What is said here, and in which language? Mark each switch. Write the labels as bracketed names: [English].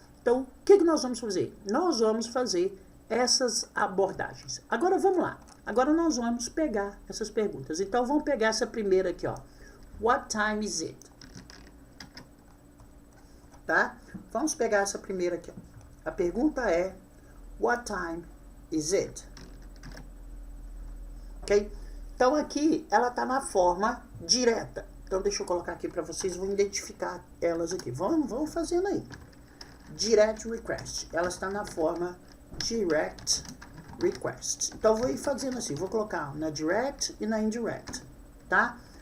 [Portuguese] Então, o que nós vamos fazer? Nós vamos fazer essas abordagens. Agora, vamos lá. Agora, nós vamos pegar essas perguntas. Então, vamos pegar essa primeira aqui, ó. [English] What time is it? [Portuguese] Tá? Vamos pegar essa primeira aqui, ó. A pergunta é, [English] what time is it? [Portuguese] Ok? Então, aqui, ela está na forma direta. Então, deixa eu colocar aqui para vocês, vou identificar elas aqui. Vamos fazendo aí. Direct request. Ela está na forma direct request. Então, vou ir fazendo assim. Vou colocar na direct e na indirect. Tá?